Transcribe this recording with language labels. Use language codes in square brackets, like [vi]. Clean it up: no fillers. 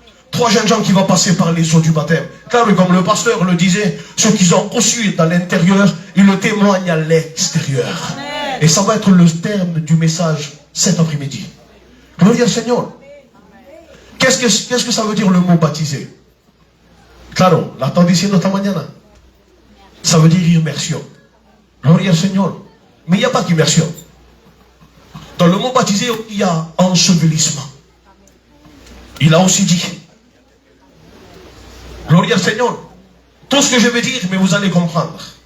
[fr] 3 jeunes gens qui vont passer par les eaux du baptême. Car comme le pasteur le disait, ceux qu'ils ont reçus dans l'intérieur, ils le témoignent à l'extérieur. Et ça va être le terme du message cet après-midi. Gloire au Seigneur. Qu'est-ce que ça veut dire le mot baptisé? [es] Claro, la están diciendo esta mañana. [fr] Ça veut dire immersion. [es] Gloria al Señor. [fr] Mais il n'y a pas qu'immersion. Dans le mot baptisé, il y a ensevelissement. Il a aussi dit. [es] Gloria al Señor. [fr] Tout ce que je vais dire, mais vous allez comprendre.